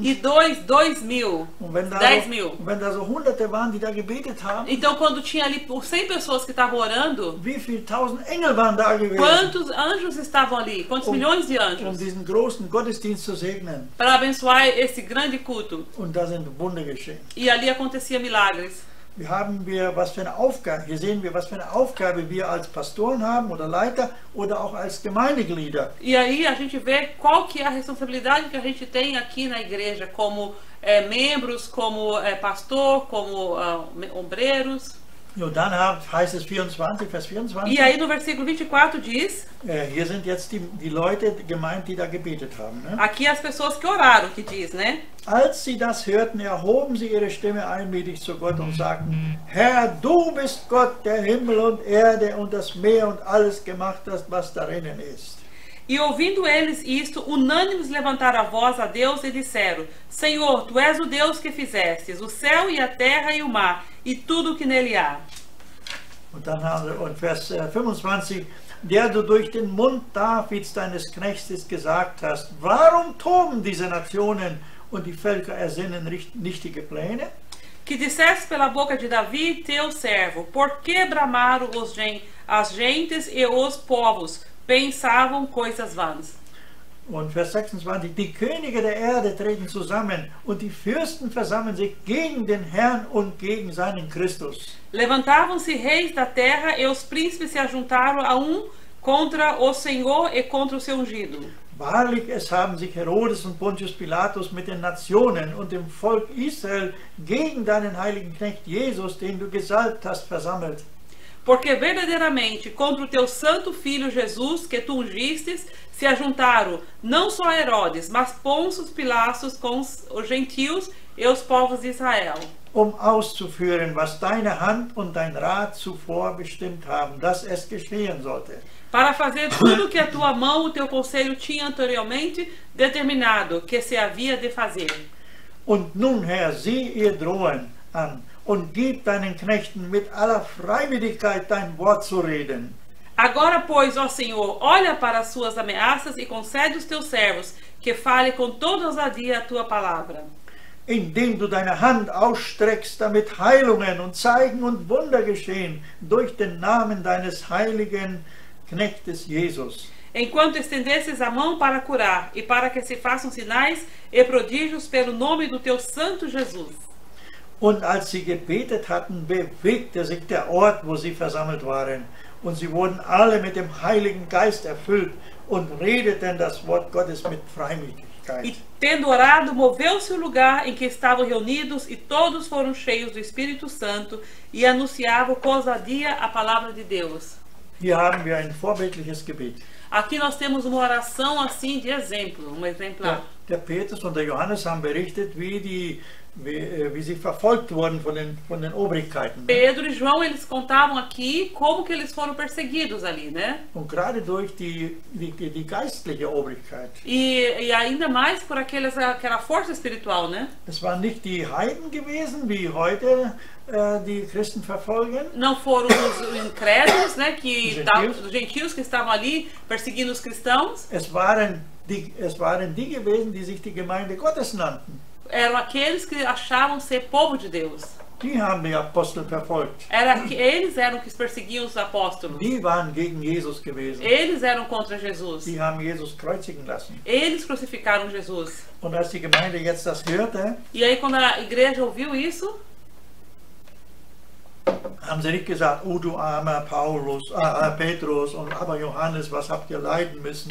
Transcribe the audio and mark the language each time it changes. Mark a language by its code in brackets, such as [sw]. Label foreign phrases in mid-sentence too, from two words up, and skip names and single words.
[pt] e dois 2000, [de] Und wenn 10.000. da so Hunderte waren, die da gebetet haben, [pt] Então quando tinha ali por 100 pessoas que estavam orando, [de] wie viele 1000 Engel waren da gewesen, [pt] quantos anjos estavam ali? Quantos milhões de anjos? [de] diesen großen Gottesdienst zu segnen. [pt] Para abençoar esse grande culto. [de] Und da sind Wunder geschehen. [pt] E ali acontecia milagres. [de] Hier sehen wir, was für eine Aufgabe wir als Pastoren haben oder Leiter oder auch als Gemeindeglieder. [pt] E aí a gente vê qual que é a responsabilidade que a gente tem aqui na igreja, como membros, como pastor, como obreiros. [de] Und dann heißt es Vers 24. [pt] E aí no versículo 24 diz, [de] Hier sind jetzt die Leute gemeint, die da gebetet haben. [pt] Ne? aqui as pessoas que oraram, que diz, né? [de] Als sie das hörten, erhoben sie ihre Stimme einmütig zu Gott und sagten, Herr, du bist Gott, der Himmel und Erde und das Meer und alles gemacht hast, was darinnen ist. [pt] E ouvindo eles isto, unânimes levantaram a voz a Deus e disseram, Senhor, Tu és o Deus que fizestes o céu e a terra e o mar, e tudo o que nele há. [de] Und dann Vers 25, der du durch den Mund Davids, deines Knechtes, gesagt hast, warum toben diese Nationen und die Völker ersinnen nichtige Pläne? [pt] Que disseste pela boca de Davi, teu servo, por que bramaram as gentes e os povos, pensavam coisas vãs. [de] Und Vers 26, die Könige der Erde treten zusammen und die Fürsten versammeln sich gegen den Herrn und gegen seinen Christus. [pt] Levantavam-se reis da terra e os príncipes se ajuntaram a contra o Senhor e contra o seu ungido. [de] Wahrlich, es haben sich Herodes und Pontius Pilatus mit den Nationen und dem Volk Israel gegen deinen heiligen Knecht Jesus, den du gesalbt hast, versammelt. [pt] Porque verdadeiramente contra o teu santo filho Jesus, que tu ungistes, se ajuntaram não só Herodes, mas Pôncio Pilatos com os gentios e os povos de Israel. [de] auszuführen, was deine Hand und dein Rat zuvor bestimmt haben, dass es geschehen sollte. [pt] Para fazer tudo que a tua mão, o teu conselho tinha anteriormente determinado que se havia de fazer. [de] Und nun, Herr, sieh ihr Drohen an und gib deinen Knechten mit aller Freiwilligkeit dein Wort zu reden. [pt] Agora, pois, ó Senhor, olha para as suas ameaças e concede aos teus servos que fale com toda ousadia a tua palavra. [de] Indem du deine Hand ausstreckst, damit Heilungen und Zeichen und Wunder geschehen durch den Namen deines heiligen Knechtes Jesus. [pt] Enquanto estendesses a mão para curar e para que se façam sinais e prodígios pelo nome do teu santo Jesus. [de] Und als sie gebetet hatten, bewegte sich der Ort, wo sie versammelt waren. Und sie wurden alle mit dem Heiligen Geist erfüllt und redeten das Wort Gottes mit Freimütigkeit. [pt] E tendo orado, moveu-se o lugar em que estavam reunidos e todos foram cheios do Espírito Santo e anunciavam com ousadia a palavra de Deus. [de] Hier haben wir ein vorbildliches Gebet. [pt] Aqui nós temos uma oração assim de exemplo, um exemplar. [de] Der Petrus und der Johannes haben berichtet, wie sie verfolgt wurden von den Obrigkeiten. [pt] Pedro e João, eles contavam aqui como que eles foram perseguidos ali, né? [de] Und gerade durch die geistliche Obrigkeit. [pt] E ainda mais por aquela força espiritual, né? [de] Es waren nicht die Heiden gewesen, wie heute die Christen verfolgen. [pt] Não foram os incrédulos, né? Os gentios que estavam ali perseguindo os cristãos. [de] Es waren die gewesen, die sich die Gemeinde Gottes nannten. [pt] Eram aqueles que achavam ser povo de Deus. [de] Die haben die Apostel verfolgt. [pt] Eles eram que perseguiam os apóstolos. [de] Die waren gegen Jesus gewesen. [pt] Eles eram contra Jesus. [de] Die haben Jesus kreuzigen lassen. [pt] Eles crucificaram Jesus. [de] Und als die Gemeinde jetzt das hörte, [pt] E aí quando a igreja ouviu isso, [de] haben sie nicht gesagt, oh du armer Petrus und aber Johannes, was habt ihr leiden müssen?